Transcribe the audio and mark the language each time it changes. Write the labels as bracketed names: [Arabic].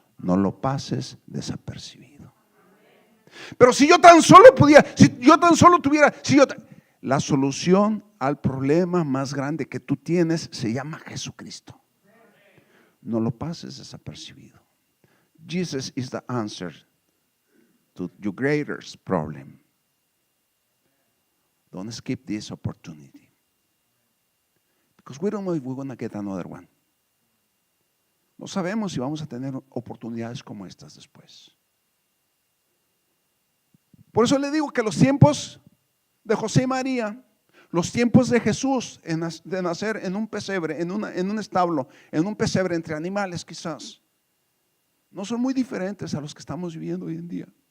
[Spanish] No lo pases desapercibido. Pero si yo tan solo pudiera, si yo tan solo tuviera, la solución al problema más grande que tú tienes se llama Jesucristo. No lo pases desapercibido. [English] Jesus is the answer to your greatest problem. Don't skip this opportunity, because we don't know if we're going to get another one. [Spanish] No sabemos si vamos a tener oportunidades como estas después. Por eso le digo que los tiempos de José y María, los tiempos de Jesús de nacer en un pesebre, en un establo, en un pesebre entre animales quizás, no son muy diferentes a los que estamos viviendo hoy en día.